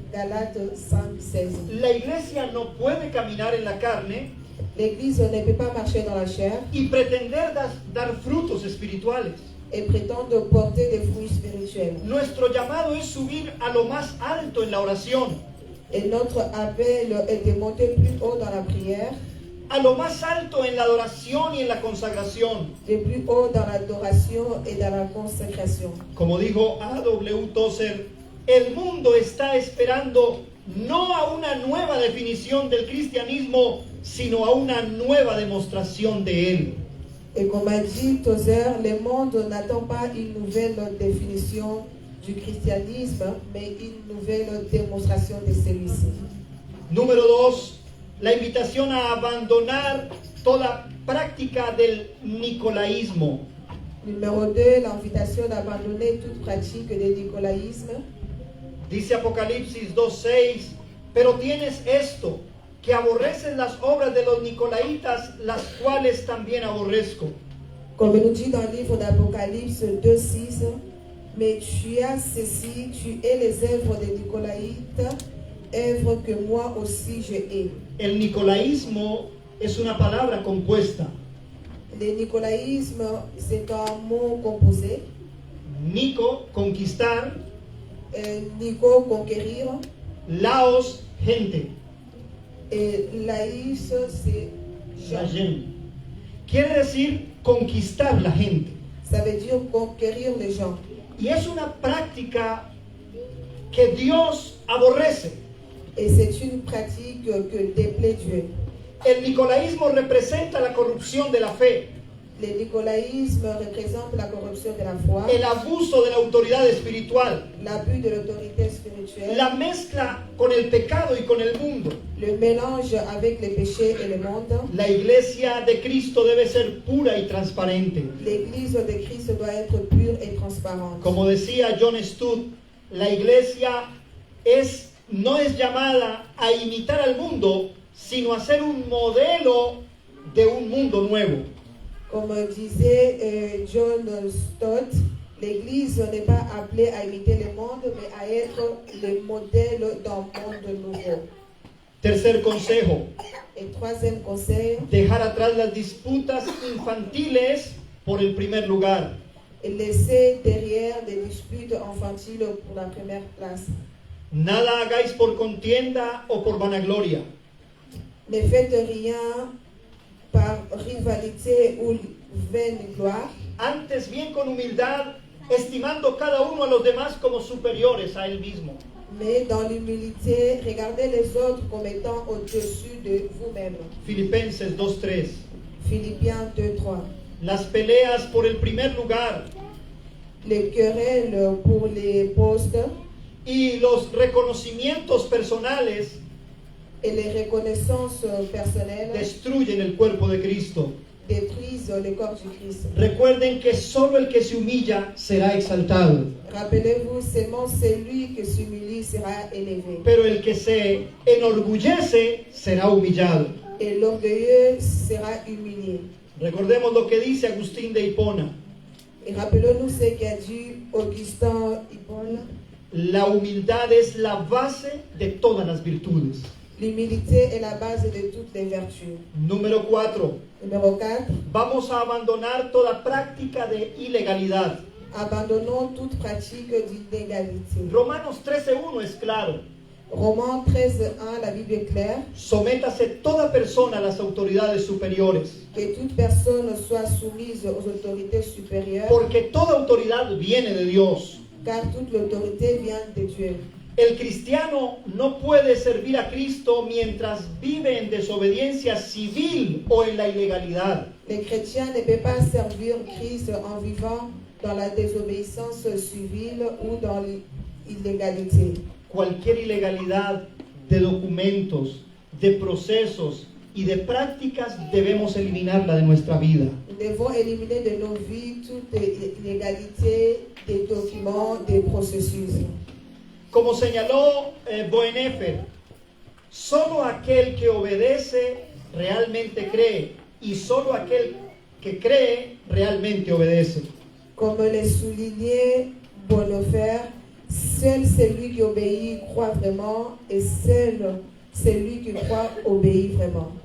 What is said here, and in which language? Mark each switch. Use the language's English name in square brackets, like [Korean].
[French] Galates 5:16. [Spanish] La iglesia no puede caminar en la carne. [French] L'Église ne peut pas marcher dans la chair. [Spanish] Y pretender dar frutos espirituales. [French] Et prétendre porter des fruits spirituels. [Spanish] Nuestro llamado es subir a lo más alto en la oración. [French] Et notre appel est de monter plus haut dans la prière. [Spanish] A lo más alto en la adoración y en la consagración. [French] De plus haut dans l'adoration et dans la consécration. [Spanish] Como dijo A.W. Tozer, el mundo está esperando no a una nueva definición del cristianismo, sino a una nueva demostración de él. [French] Et comme a dit Tozer, le monde n'attend pas une nouvelle définition du christianisme, mais une nouvelle démonstration de celui-ci. [Spanish] Número 2. La invitación a abandonar toda práctica del nicolaísmo. [French] Numéro 2, l'invitation d'abandonner toute pratique de nicolaïsme. [Spanish] Dice Apocalipsis 2:6, pero tienes esto, que aborreces las obras de los nicolaitas, las cuales también aborrezco. [French] Comme nous dit dans le livre d'Apocalypse 2:6, mais tu as ceci, tu es les œuvres des nicolaïtes, œuvres que moi aussi je hais. [Spanish] El nicolaísmo es una palabra compuesta. [French] Le nicolaïsme, c'est un mot composé. [Spanish] Nico, conquistar. [French] Nico, conquérir. [Spanish] Laos, gente. [French] Et laïs, c'est [Spanish] La gente. Quiere decir conquistar la gente. [French] Ça veut dire conquérir les gens. [Spanish] Y es una práctica que Dios aborrece. [French] Et c'est une pratique que déplaît Dieu. [Spanish] El nicolaísmo representa la corrupción de la fe, [French] Le nicolaïsme représente la corruption de la foi, [Spanish] el abuso de la autoridad espiritual, [French] l'abus de l'autorité spirituelle, [Spanish] la mezcla con el pecado y con el mundo. [French] le mélange avec les péchés et le monde. [Spanish] La iglesia de Cristo debe ser pura y transparente. [French] L'Église de Christ doit être pure et transparente. [Spanish] Como decía John Stott, la iglesia no es llamada a imitar al mundo, sino a ser un modelo de un mundo nuevo. [French] Comme disait John Stott, l'Église n'est pas appelée à imiter le monde, mais à être le modèle d'un monde nouveau. [Spanish] Tercer consejo, [French] Et troisième conseil, [Spanish] dejar atrás las disputas infantiles por el primer lugar. [French] laisser derrière les disputes infantiles pour la première place. [Spanish] Nada hagáis por contienda o por vanagloria. [French] Ne faites rien par rivalité ou vaine gloire, [Spanish] Antes bien con humildad, estimando cada uno a los demás como superiores a él mismo. [French] mais dans l'humilité, regardez les autres comme étant au-dessus de vous-même. [Spanish] Filipenses 2:3. [French] Philippiens 2:3. [Spanish] Las peleas por el primer lugar [French] Les querelles pour les postes [Spanish] y los reconocimientos personales [French] et les reconnaissances personnelles [Spanish] destruyen el cuerpo de Cristo. [French] détruisent le corps du Christ. [Spanish] Recuerden que solo el que se humilla será exaltado, [French] Rappelez-vous, seulement celui qui s'humilie sera élevé, [Spanish] pero el que se enorgullece será humillado. [French] et l'orgueilleux sera humilié. [Spanish] Recordemos lo que dice Agustín de Hipona: [French] Et rappelons-nous ce qu'a dit Augustin Hippone. [Spanish] la humildad es la base de todas las virtudes. [French] L'humilité est la base de toutes les vertus. [Spanish] Número 4. [French] Numéro 4. [Spanish] Vamos a abandonar toda práctica de ilegalidad. [French] Abandonnons toute pratique d'inégalité. [Spanish] Romanos 13:1 es claro. [French] Romains 13:1, la Bible est claire. [Spanish] Sométase toda persona a las autoridades superiores, [French] Que toute personne soit soumise aux autorités supérieures, [Spanish] porque toda autoridad viene de Dios. [French] car toute l'autorité vient de Dieu. [Spanish] El cristiano no puede servir a Cristo mientras vive en desobediencia civil o en la ilegalidad. [French] Les chrétiens ne peuvent pas servir Christ en vivant dans la désobéissance civile ou dans l'illégalité. [Spanish] Cualquier ilegalidad de documentos, de procesos y de prácticas debemos eliminarla de nuestra vida. [French] Nous devons éliminer de nos vies toute illégalité des documents, des processus. [Spanish] Como señaló Boenefer, solo aquel que obedece realmente cree, y solo aquel que cree realmente obedece. [French] Comme le soulignait Bonhoeffer, seul celui qui obéit croit vraiment, et seul celui qui croit obéit vraiment.